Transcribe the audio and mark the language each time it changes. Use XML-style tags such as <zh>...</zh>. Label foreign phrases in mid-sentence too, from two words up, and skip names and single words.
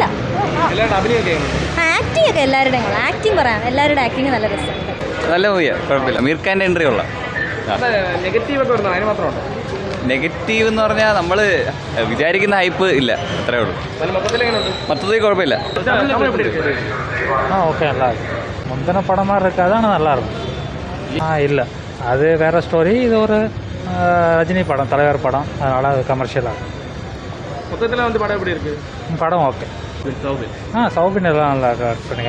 <ml>ആക്ടിങ് ഒക്കെ എല്ലാവരുടെയും കൊള്ളാം. ആക്ടിങ് പറയാം, എല്ലാവരുടെ ആക്ടിങ് നല്ല രസമുണ്ട്. നല്ല മൂവിയാണ്, കുഴപ്പമില്ല. അമീർ ഖാൻ്റെ എൻട്രി കൊള്ളാം. നെഗറ്റീവ് എന്ന് പറഞ്ഞാൽ നമ്മൾ വിചാരിക്കുന്ന ഹൈപ്പ് ഇല്ല, അത്രേ ഉള്ളൂ. മൊത്തത്തിൽ കുഴപ്പമില്ല.</ml> <ta>ஓகே நல்லா இருக்கு. முந்தின படமாக இருக்குது, அதான் நல்லா இருக்கும். இல்லை, அது வேறு ஸ்டோரி. இது ஒரு ரஜினி படம், தலைவர் படம், அதனால் அது கமர்ஷியலாக இருக்கும். படம் ஓகே. சௌபின் எல்லாம் நல்லா ஆக்ட் பண்ணிங்க.</ta>